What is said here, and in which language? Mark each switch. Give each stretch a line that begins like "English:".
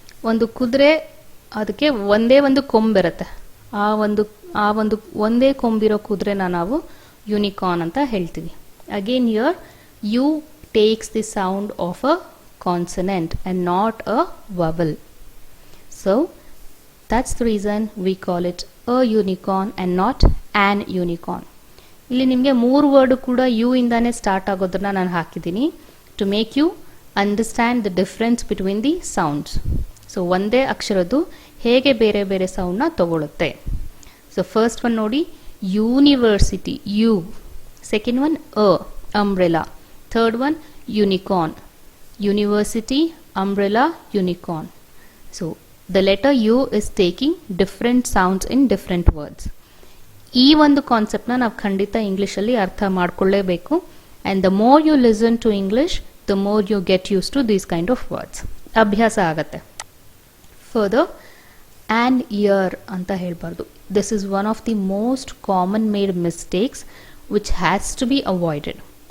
Kannada: ಒಂದು ಕುದುರೆ, ಅದಕ್ಕೆ ಒಂದೇ ಒಂದು ಕೊಂಬಿರುತ್ತೆ. ಆ ಒಂದು ಒಂದೇ ಕೊಂಬಿರೋ ಕುದುರೆನ ನಾವು ಯೂನಿಕಾರ್ನ್ ಅಂತ ಹೇಳ್ತೀವಿ.
English: Again here you takes the sound of a consonant and not a vowel. So that's the reason we call it a unicorn and not an unicorn.
Kannada: ಇಲ್ಲಿ ನಿಮಗೆ 3 ವರ್ಡ್ ಕೂಡ ಯು ಇಂದಾನೆ ಸ್ಟಾರ್ಟ್ ಆಗೋದನ್ನ ನಾನು ಹಾಕಿದ್ದೀನಿ
English: To make you understand the difference between the sounds.
Kannada: So ಒಂದೇ ಅಕ್ಷರದ್ದು ಹೇಗೆ ಬೇರೆ ಬೇರೆ ಸೌಂಡ್ನ ತಗೊಳುತ್ತೆ.
English: So first one ನೋಡಿ, university, U. Second one a, umbrella. Third one unicorn, university, umbrella, unicorn. So the letter U is taking different sounds in different words.
Kannada: ಈ ಒಂದು ಕಾನ್ಸೆಪ್ಟ್ನ ನಾವು ಖಂಡಿತ ಇಂಗ್ಲೀಷಲ್ಲಿ ಅರ್ಥ ಮಾಡ್ಕೊಳ್ಳೇಬೇಕು.
English: And the more you listen to English, the more you get use to these kind of words.
Kannada: ಅಭ್ಯಾಸ ಆಗತ್ತೆ.
English: further, an ear
Kannada: ಅಂತ ಹೇಳಬಾರ್ದು.
English: This is one of the most common made mistakes which has to be avoided.